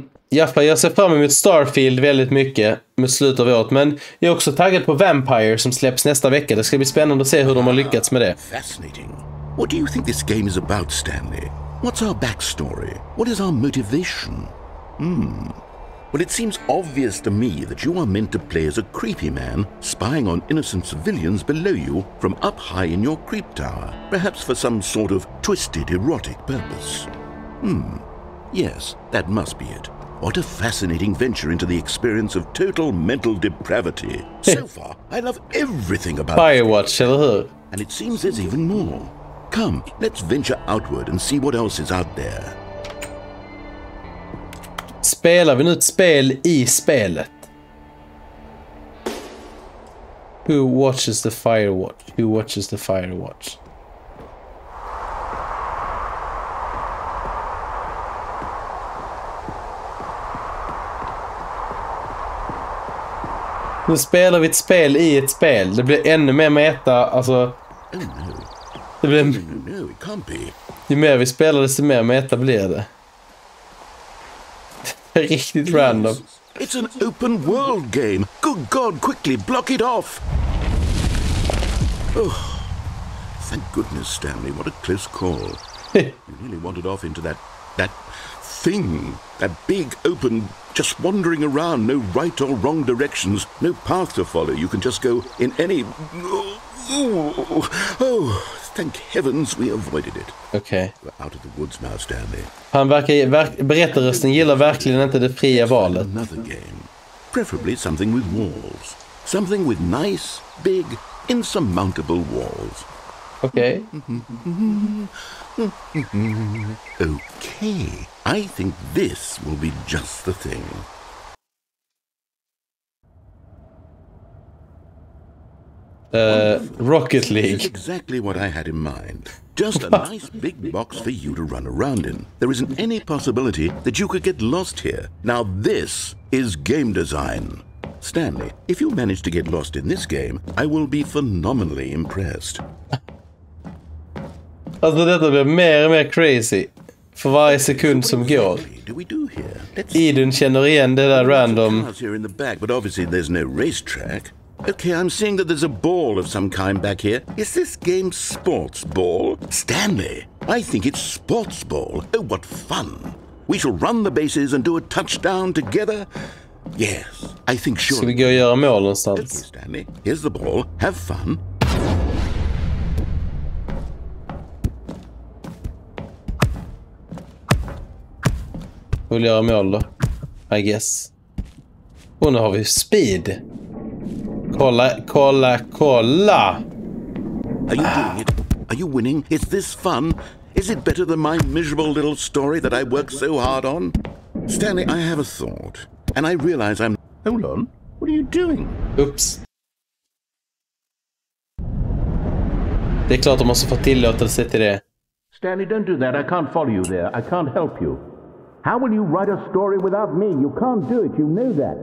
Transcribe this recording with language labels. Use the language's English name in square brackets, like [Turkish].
[Swedish] Jaffa, jag ser fram emot Starfield väldigt mycket med slutet av året, men jag är också taggad på Vampire som släpps nästa vecka. Det ska bli spännande att se hur de har lyckats med det. [English] Fascinating. What do you think this game is about, Stanley? What's our backstory? What is our motivation? Well, it seems obvious to me that you are meant to play as a creepy man spying on innocent civilians below you from up high in your creep tower, perhaps for some sort of twisted erotic purpose. Yes, that must be it. What a fascinating venture into the experience of total mental depravity. So far, I love everything about [Swedish] Firewatch, eller hur? [English] and it seems there's even more. Come, let's venture outward and see what else is out there. [Swedish] Spelar vi nu ett spel i spelet? [English] Who watches the firewatch? Who watches the firewatch? [Swedish] Nu spelar vi ett spel i ett spel. Det blir ännu mer meta, alltså... [English] Oh no. [Swedish] Det blir... [English] No, it can't be. [Swedish] Ju mer vi spelar, desto mer meta blir det. Riktigt random. [English] It's an open world game. Good God, quickly block it off. Oh, thank goodness, Stanley. What a close call. You really wandered off into that thing. That big open, just wandering around. No right or wrong directions. No path to follow. You can just go in any... Oh, thank heavens we avoided it. [Swedish] Okej. [English] We're out of the woods now, Stanley. [Swedish] Han berättarrösten gillar verkligen inte det fria valet. [English] Another game. Preferably something with walls. Something with nice, big, insurmountable walls. [Swedish] Okej. [English] Okay. I think this will be just the thing. Rocket This is League. exactly what I had in mind. Just a nice big box for you to run around in. There isn't any possibility that you could get lost here. Now this is game design. Stanley, if you manage to get lost in this game, I will be phenomenally impressed. [Swedish] Alltså detta blir mer och mer crazy. För varje sekund som går. [English] Do we do here? Let's [Swedish] Idun känner igen det där random. [English] cars here in the back, but obviously there's no racetrack. Okay, I'm seeing that there's a ball of some kind back here. Is this game sports ball? Stanley, I think it's sports ball. Oh, what fun. We shall run the bases and do a touchdown together. Yes, I think sure. [Swedish] Ska vi gå och göra mål [English] Okay, [Swedish] någonstans? [English] Stanley, here's the ball. Have fun. [Swedish] Vill göra mål då? [English] I guess. [Swedish] Och nu har vi speed. Kolla, kolla, kolla! [English] Are you doing it? Are you winning? Is this fun? Is it better than my miserable little story that I worked so hard on? Stanley, I have a thought. And I realize I'm... Hold on. What are you doing? Oops. [Swedish] Det är klart de måste få tillåtelse till det. [English] Stanley, don't do that. I can't follow you there. I can't help you. How will you write a story without me? You can't do it. You know that.